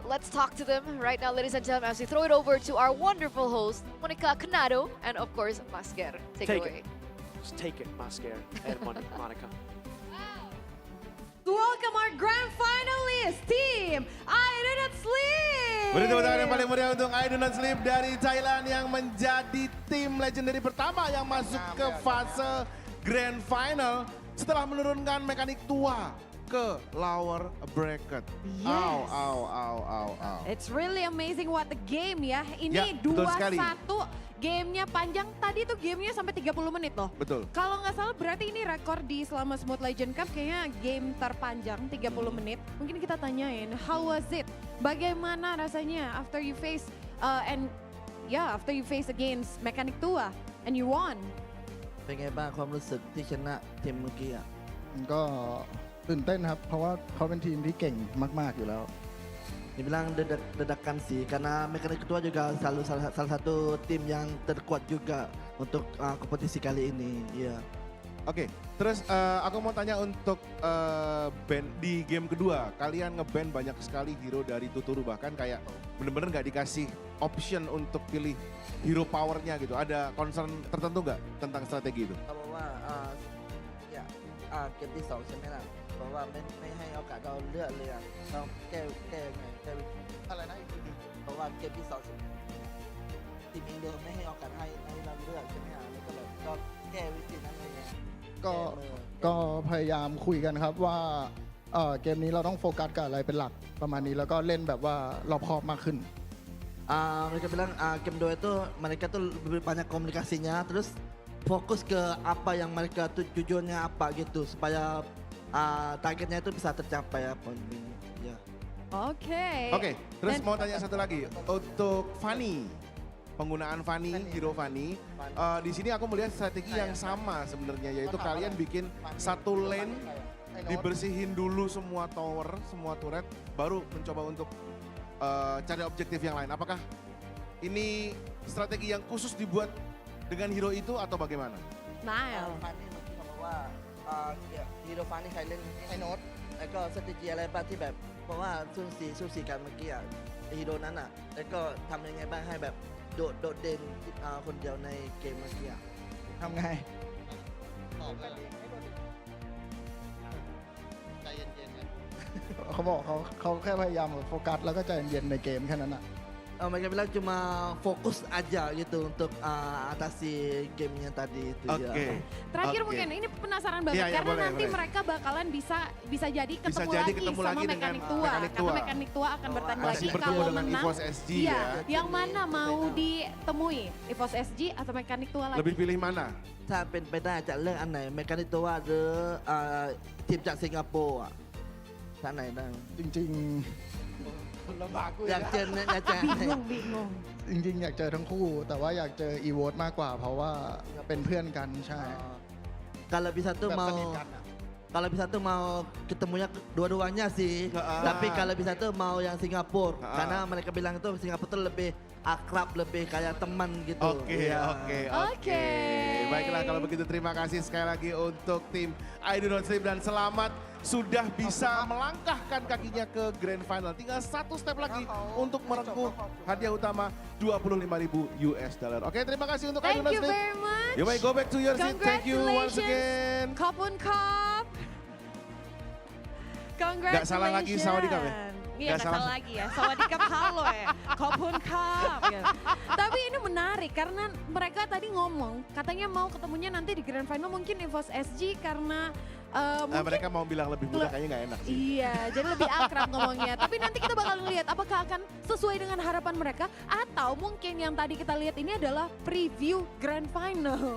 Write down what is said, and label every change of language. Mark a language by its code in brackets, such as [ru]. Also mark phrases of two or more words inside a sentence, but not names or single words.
[en] Let's talk to them right now, ladies and gentlemen, as we throw it over to our wonderful host, Monica Canado, and of course, Masker. Take it away. Just take it, Masker and Monica. Welcome our grand finalist team, I Do Not Sleep. [id] Beri tepuk tangan yang paling meriah untuk I Do Not Sleep dari Thailand yang menjadi tim legendary pertama yang masuk ke fase [en] grand final [id] setelah menurunkan Mechanic Tua. [en] ke lower bracket. Yes. Au. It's really amazing what the game ya. [id] Ya, Ini betul sekali. 2-1. Gamenya panjang, tadi tuh gamenya sampai 30 menit loh. Betul. Kalau nggak salah berarti ini rekor di selama Smooth Legend Cup kayaknya game terpanjang 30 menit. Mungkin kita tanyain, [en] how was it? [id] Bagaimana rasanya [en] after you face after you face against Mechanic Tua and you won? [th] เป็นไงบ้างความรู้สึกที่ชนะทีมเมื่อกี้อ่ะ ก็ตื่นเต้นครับ เพราะว่าเขาเป็นทีมที่เก่งมากๆอยู่แล้ว [id] Dibilang dedakan sih karena Mekanik Ketua juga salah satu tim yang terkuat juga untuk kompetisi kali ini. Iya. Oke, terus aku mau tanya untuk band di game kedua, kalian ngeband banyak sekali hero dari Tuturu, bahkan kayak bener-bener nggak dikasih option untuk pilih [en] hero powernya [id] gitu. Ada concern tertentu nggak tentang strategi itu? [th] เขาบอกว่าเกมที่2ใช่ไหมล่ะบอกว่าไม่ให้โอกาสเราเลือกเลยอ่ะต้องแก้ยังไงแก้วิธีอะไรนะเพราะว่าเกมที่2ทีมอินโดไม่ให้โอกาสให้เราเลือกใช่ไหมอ่ะแล้วก็เลยก็แก้วิธีนั้นเลยไง ก็พยายามคุยกันครับว่าเกมนี้เราต้องโฟกัสกับอะไรเป็นหลักประมาณนี้แล้วก็เล่นแบบว่ารอบคอบมากขึ้น [id] mereka bilang game 2 itu mereka tuh lebih banyak komunikasinya terus fokus ke apa yang mereka tujuannya apa gitu supaya targetnya itu bisa tercapai apa ini ya. Oke. Terus mau tanya satu lagi untuk Fanny, penggunaan Fanny, hero Fanny. Di sini aku melihat strategi yang sama sebenarnya, yaitu kalian bikin satu lane, dibersihin dulu semua tower, semua turret, baru mencoba untuk cari objektif yang lain. Apakah ini strategi yang khusus dibuat dengan hero itu atau bagaimana? Nah, [th] ฟันนี่เมื่อกี้เขาบอกว่าฮีโร่ฟันนี่ใครเล่นไอ้โน้ตแล้วก็สตรีจีอะไรบ้างที่แบบเพราะว่าสู้สีกันเมื่อกี้ฮีโร่นั้นแล้วก็ทำยังไงบ้างให้แบบโดดเด่นคนเดียวในเกมเมื่อกี้ ทำไง เขาบอกเขาแค่พยายามโฟกัสแล้วก็ใจเย็นๆในเกมแค่นั้นอ่ะ [id] mereka bilang cuma fokus aja gitu untuk atasi gamenya tadi itu ya. Terakhir mungkin ini penasaran banget karena boleh, nanti boleh. mereka bakalan bisa jadi ketemu ketemu lagi sama lagi dengan Mechanic Tua. Mechanic Karena Tua. Mechanic Tua akan bertanding Masih lagi bertemu kalau dengan menang. EVOS SG Iya, ya. yang mana mau ditemui? EVOS SG atau Mechanic Tua lagi? Lebih pilih mana? [th] ถ้าเป็นไปได้จะเลือกอันไหนเมกานิตัวหรือทีมจากสิงคโปร์ท่านไหนได้ จริง อยากเจออยากเจอ [id] Bingung. [th] ๆ จริงๆ อยากเจอทั้งคู่ แต่ว่าอยากเจออีโวตมากกว่า เพราะว่าเป็นเพื่อนกันใช่ [id] kalau bisa tuh [th] แบบ [id] mau [th] สนิทกันอะ [id] kalau bisa tuh mau ketemunya dua-duanya sih tapi kalau bisa tuh mau yang Singapura karena mereka bilang itu Singapura tuh lebih akrab lebih kayak teman gitu. Oke. Baiklah kalau begitu terima kasih sekali lagi untuk tim I Do Not Sleep dan selamat sudah bisa melangkahkan kakinya ke [en] Grand Final. [id] Tinggal satu [en] step lagi [id] untuk merengkuh hadiah utama $25,000. Oke, terima kasih untuk I Do [en] Thank [id] Not [en] you [id] Sleep. [en] very much. You may go back to your seat. Thank you once again. [th] Kopun Kop. Congratulations. [id] Nggak salah lagi Sawadikap ya? Iya, nggak salah lagi ya. Sawadikap halo ya. Kopun Kop. Ya. Tapi ini menarik karena mereka tadi ngomong katanya mau ketemunya nanti di [en] Grand Final [id] mungkin EVOS SG karena mungkin mereka mau bilang lebih mudah kayaknya nggak enak sih. iya, jadi lebih akrab ngomongnya. Tapi nanti kita bakal lihat apakah akan sesuai dengan harapan mereka atau mungkin yang tadi kita lihat ini adalah [en] preview Grand Final.